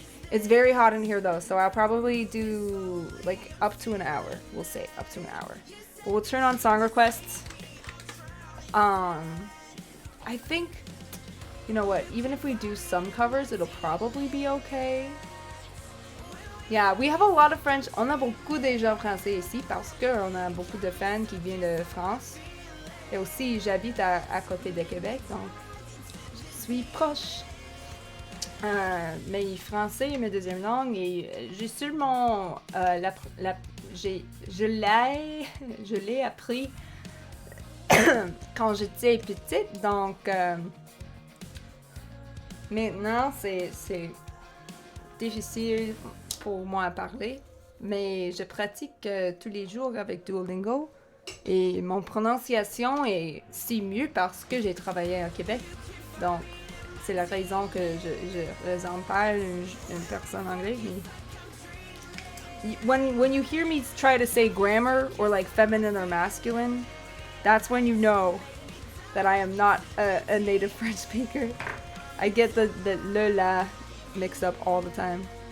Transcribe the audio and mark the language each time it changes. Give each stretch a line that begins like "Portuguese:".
English: It's very hot in here though, so I'll probably do like up to an hour. We'll say up to an hour. But we'll turn on song requests. I think, you know what, even if we do some covers, it'll probably be okay. Yeah, we have a lot of French.
French: On a beaucoup de gens français ici parce qu'on a beaucoup de fans qui viennent de France. Et aussi, j'habite à côté de Québec, donc je suis proche. Mais français est ma deuxième langue et j'ai sûrement je l'ai appris quand j'étais petite, donc maintenant c'est difficile pour moi à parler, mais je pratique tous les jours avec Duolingo et mon prononciation est si mieux parce que j'ai travaillé à Québec, donc c'est la raison que je ressemble pas à une personne anglaise.
English: When you hear me try to say grammar or like feminine or masculine, that's when you know that I am not a native French speaker. I get the le la mixed up all the time.